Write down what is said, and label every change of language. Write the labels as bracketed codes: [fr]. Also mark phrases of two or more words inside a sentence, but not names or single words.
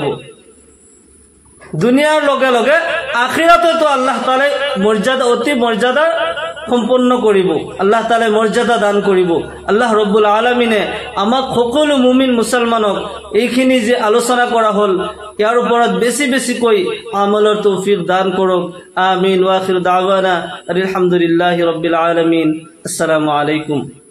[as] দুনিয়াৰ লগে লগে আখিৰাততো আল্লাহ তাআলাই মৰ্যাদা অতি মৰ্যাদা সম্পন্ন কৰিব, আল্লাহ তাআলাই মৰ্যাদা দান কৰিব। আল্লাহ [ar] رب العالمين [as] আমাক সকলো মুমিন মুছলমানক এইখিনি যে আলোচনা কৰা হল ইয়াৰ ওপৰত বেছি বেছিকৈ আমলৰ তৌফিক দান কৰক। আমিন। [ar] وآخر دعوانا الحمد لله رب العالمين. السلام عليكم.